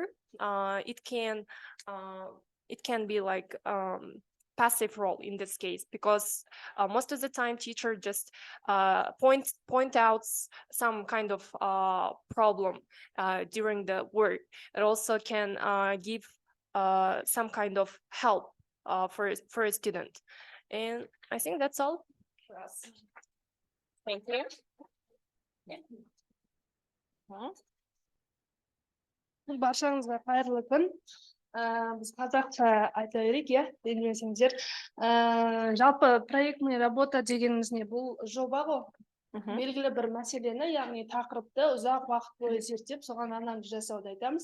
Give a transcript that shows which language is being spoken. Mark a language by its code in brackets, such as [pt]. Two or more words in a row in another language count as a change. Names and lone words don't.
[en] It can be like passive role in this case, because most of the time teacher just point out some kind of problem during the work. It also can give some kind of help for a student. And I think that's all for us. Thank you. Yeah. [kk] Баршаңызға қайырлы күн. Біз қазақша айта берейік, иә, ренжімесеңіздер. Жалпы [ru] проектный работа [kk] дегеніміз не? Бұл жоба ғой. Белгілі бір мәселені, яғни тақырыпты ұзақ уақыт бойы зерттеп, соған анализ жасауды айтамыз.